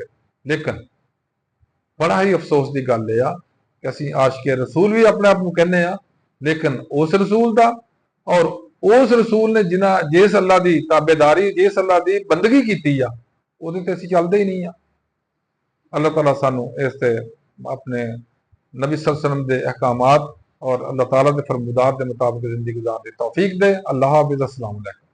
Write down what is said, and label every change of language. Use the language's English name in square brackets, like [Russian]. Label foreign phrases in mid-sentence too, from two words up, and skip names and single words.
[Punjabi] ਲੇਕਿਨ ਬੜਾ ਹੀ ਅਫਸੋਸ ਦੀ ਗੱਲ ਇਹ ਆ ਕਿ ਅਸੀਂ ਆਸ਼ਿਕ ਰਸੂਲ ਵੀ ਆਪਣੇ ਆਪ ਨੂੰ ਕਹਿੰਦੇ ਆ, ਲੇਕਿਨ ਉਸ ਰਸੂਲ ਦਾ ਔਰ ਉਸ ਰਸੂਲ ਨੇ ਜਿਸ ਅੱਲਾ ਦੀ ਤਾਬੇਦਾਰੀ, ਜਿਸ ਅੱਲਾ ਦੀ ਬੰਦਗੀ ਕੀਤੀ ਆ, ਉਹਦੇ ਤੇ ਅਸੀਂ ਚੱਲਦੇ ਹੀ ਨਹੀਂ ਆ। ਅੱਲਾਹ ਤਾਲਾ ਸਾਨੂੰ ਇਸ ਤੇ ਆਪਣੇ [Urdu] نبی صلی اللہ علیہ وسلم کے احکامات اور اللہ تعالیٰ کے فرمادار کے مطابق زندگی گزارنے کی توفیق دے۔ اللہ حافظ۔ السلام علیکم.